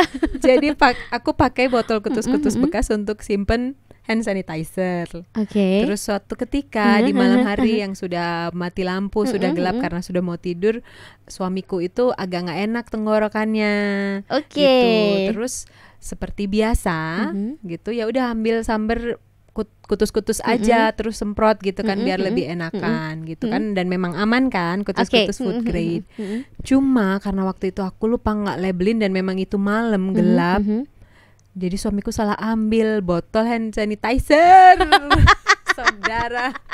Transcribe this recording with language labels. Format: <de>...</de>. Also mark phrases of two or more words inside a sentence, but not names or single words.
<id>Jadi aku pakai botol kutus-kutus bekas untuk simpen</id> <en>hand sanitizer.</en> <id>Terus suatu ketika di malam hari yang sudah mati lampu, sudah gelap karena sudah mau tidur, suamiku itu agak nggak enak tenggorokannya. Gitu. Terus seperti biasa gitu, ya udah ambil samber kutus-kutus aja, terus semprot gitu kan, biar lebih enakan gitu kan, dan memang aman kan, kutus-kutus</id> <en>food grade.</en> <id>Cuma karena waktu itu aku lupa nggak labelin, dan memang itu malam gelap. Jadi suamiku salah ambil botol</id> <en>hand sanitizer.</en> <id>Saudara.</id>